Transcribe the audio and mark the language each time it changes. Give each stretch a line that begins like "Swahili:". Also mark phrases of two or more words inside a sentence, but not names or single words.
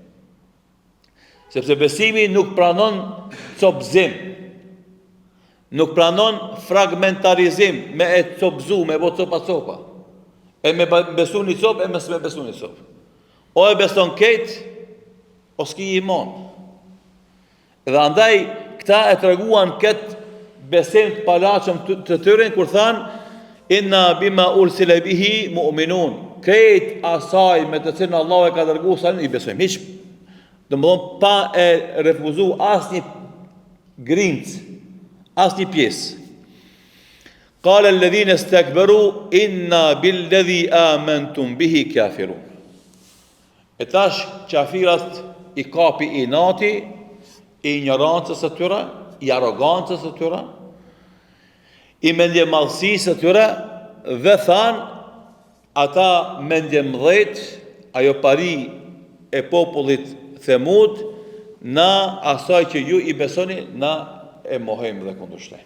Albanian: Sepse besimi nuk pranon copëzim, nuk pranon fragmentarizim, me e copëzu, me bo copa. E me besu një copë, e me s'me besu një copë. O e beson kejt, o s'ki iman. Dhe andaj, këta e të reguan këtë besim të palachëm të tyrin, kur thanë,
Arabic: إنا بما أرسل به مؤمنون.
Albanian: Krejt asaj me të cilën Allah e ka dërgu Salihun i besojmë. Hiç, domethënë pa e refuzu asnjë grincë, asnjë pjesë.
Arabic: قال الذين استكبروا إنا بالذي آمنتم به كافرون.
Albanian: E tash qafirat i kapi inati, i ignorancës së tyre, i arrogancës së tyre, i mendje madhësisë së tyre, dhe thanë ata mendje mëdhët, ajo pari e popullit Themud, na asaj që ju i besoni, na e mohojmë dhe kundërshtojmë.